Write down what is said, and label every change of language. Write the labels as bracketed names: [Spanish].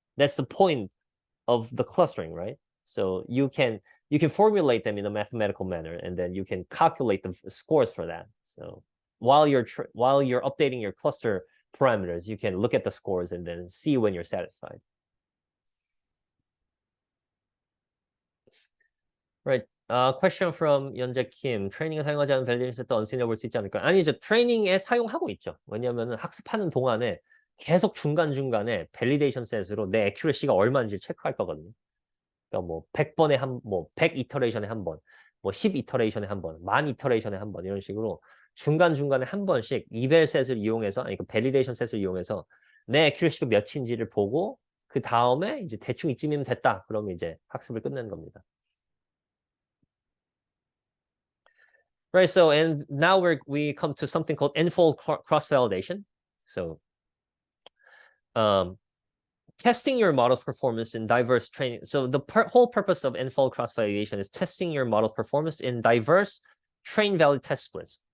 [English] That's the point of the clustering, right? So you can formulate them in a mathematical manner, and then you can calculate the scores for that. So while you're updating your cluster parameters, you can look at the scores and then see when you're satisfied. Right. Question from 연재 Kim. [Korean] 트레이닝에 사용하지 않은 밸리데이션 세트 언신해 볼 수 있지 않을까요? 아니죠. 트레이닝에 사용하고 있죠. 왜냐하면 학습하는 동안에 계속 중간중간에 밸리데이션 셋으로 내 애큐러시가 얼마인지 체크할 거거든요. 그러니까 뭐 100번에 뭐 100 이터레이션에 한 번, 뭐 10 이터레이션에 한 번, 1000 이터레이션에 한 번, 이런 식으로 중간중간에 한 번씩 이벨 셋을 이용해서, 아니 그 밸리데이션 셋을 이용해서 내 애큐러시가 몇인지를 보고 그 다음에 이제 대충 이쯤이면 됐다. 그러면 이제 학습을 끝내는 겁니다. [English] Right, so and now we come to something called n-fold cross-validation. So testing your model's performance in diverse training. So the whole purpose of n-fold cross-validation is testing your model's performance in diverse train-valid test splits.